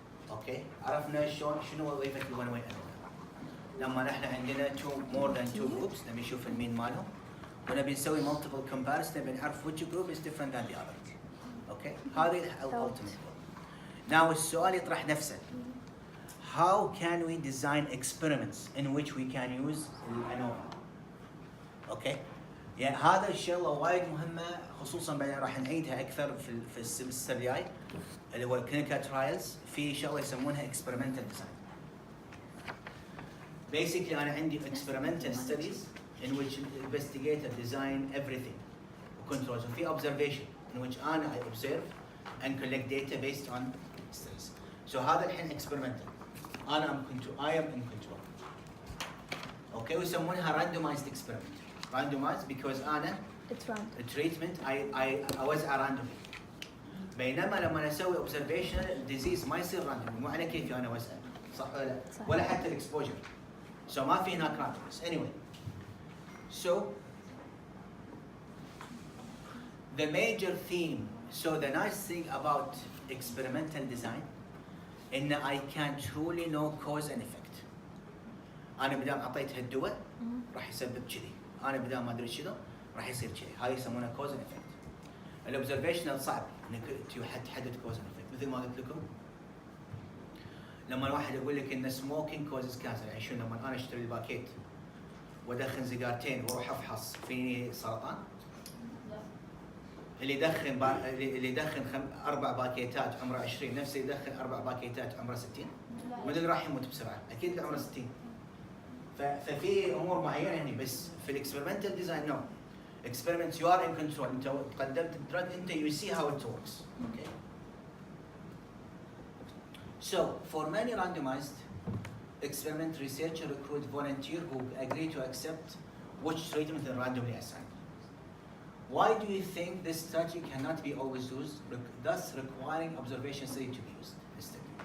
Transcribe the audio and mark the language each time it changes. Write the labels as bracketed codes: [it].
[ar] اوكي، عرفنا شنو وظيفه الون واي انوفا. لما نحن عندنا [en] more than two groups [ar] نبي نشوف المين مالهم ونبي نسوي [en] multiple comparison [ar] نبي نعرف [en] which group is different than the other. [ar] اوكي، هذه [en] ultimate goal. [ar] Now السؤال يطرح نفسه. [en] How can we design experiments in which we can use [ar] الانوفا؟ اوكي؟ يعني هذا الشغله وايد مهمه، خصوصا بعدين راح نعيدها اكثر في السمستر الجاي اللي هو الكلينيكال ترايلز. في شغله يسمونها [en] experimental design. Basically [ar] انا عندي [en] experimental studies in which investigator design everything controls. وفي observation in which [ar] انا [en] I observe and collect data based on studies. So [ar] هذا الحين [en] experimental. [ar] انا [en] I am in control. [ar] اوكي، ويسمونها [en] randomized experiment. Randomized because [ar] أنا [en] treatment I [ar] أوزع [en] randomly. [ar] بينما لما أسوي observation disease ما يصير randomly، مو على كيفي أنا أوزع، صح ولا لا؟ ولا حتى الإكسبوجر. So ما في هناك randomness. [en] Anyway, so the major theme. So the nice thing about experimental design [ar] إن [en] I can truly know cause and effect. [ar] أنا بدام أعطيت هالدواء راح يسبب كذي. انا بدال ما ادري شنو راح يصير شيء. هاي يسمونها [en] Cause and effect. [ar] الاوبزرفيشنال صعب انك تحدد كوز اند افكت. مثل ما قلت لكم لما الواحد يقول لك ان [en] smoking causes cancer, [ar] يعني شنو؟ لما انا اشتري الباكيت وادخن سيجارتين واروح افحص فيني سرطان؟ اللي يدخن 4 باكيتات عمره 20 نفسه يدخن 4 باكيتات عمره 60؟ من اللي راح يموت بسرعه؟ اكيد اللي عمره 60. ففي امور معينه يعني. بس في [en] الاكسبيرمنتال design no. Experiments you are in control. [ar] انت قدمت الدراج انت [en] You see how it works. Okay. So for many randomized experiment, researcher recruit volunteer who agree to accept which treatment they randomly assigned. Why do you think this strategy cannot be always used, thus requiring observation study to be used instead?